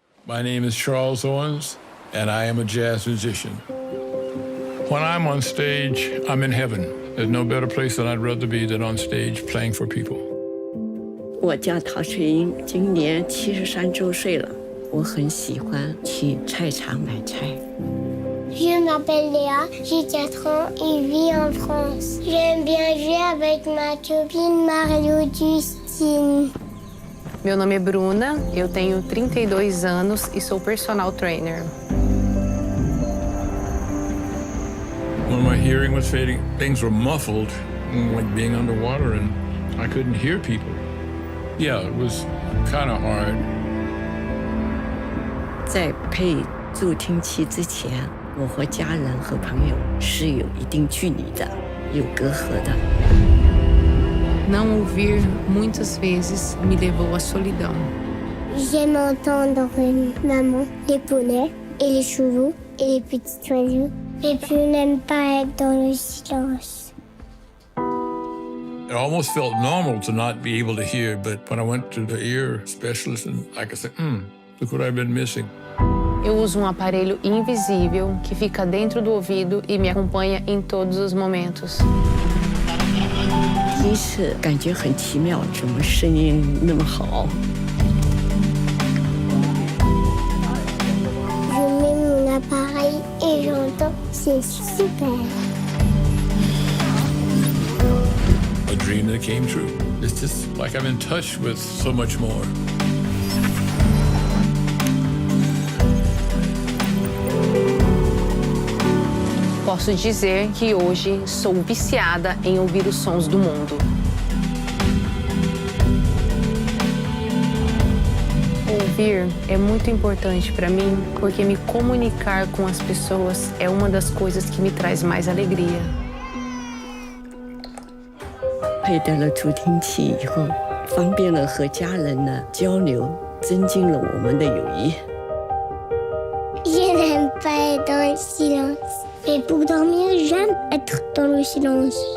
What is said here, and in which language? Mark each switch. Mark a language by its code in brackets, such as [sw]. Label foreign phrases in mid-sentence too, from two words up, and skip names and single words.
[en] My name is Charles Owens, and I am a jazz musician. When I'm on stage, I'm in heaven. There's no better place than I'd rather be than on stage playing for people. [zh] 我叫陶翠英，今年73周岁了。我很喜欢去菜场买菜。 [fr] Je m'appelle Léa, j'ai 4 ans et vis en France. J'aime bien jouer avec ma copine Mario Justine. [pt] Meu nome é Bruna, eu tenho 32 anos e sou personal trainer. [en] When my hearing was fading, things were muffled, like being underwater, and I couldn't hear people. Yeah, it was kind of hard. [zh] 在配助听器之前，我和家人和朋友是有一定距离的，有隔阂的。 [pt] Não ouvir muitas vezes me levou à solidão. [fr] J'aime entendre maman, les poneys et les chevaux et les petits oiseaux. Et puis je n'aime pas être dans le silence. [en] It almost felt normal to not be able to hear, but when I went to the ear specialist, and I could say, look what I've been missing. [pt] Eu uso um aparelho invisível que fica dentro do ouvido e me acompanha em todos os momentos. [zh] 第一次感觉很奇妙，怎么声音那么好？ [fr] Je mets mon appareil et j'entends, c'est super. [en] A dream that came true. It's just like I'm in touch with so much more. [pt] Posso dizer que hoje sou viciada em ouvir os sons do mundo. Ouvir é muito importante para mim porque me comunicar com as pessoas é uma das coisas que me traz mais alegria. [zh] 佩戴了助听器以后，方便了和家人的交流，增进了我们的友谊。 [fr] Je n'aime pas être dans le silence. Mais pour dormir, j'aime être dans le silence.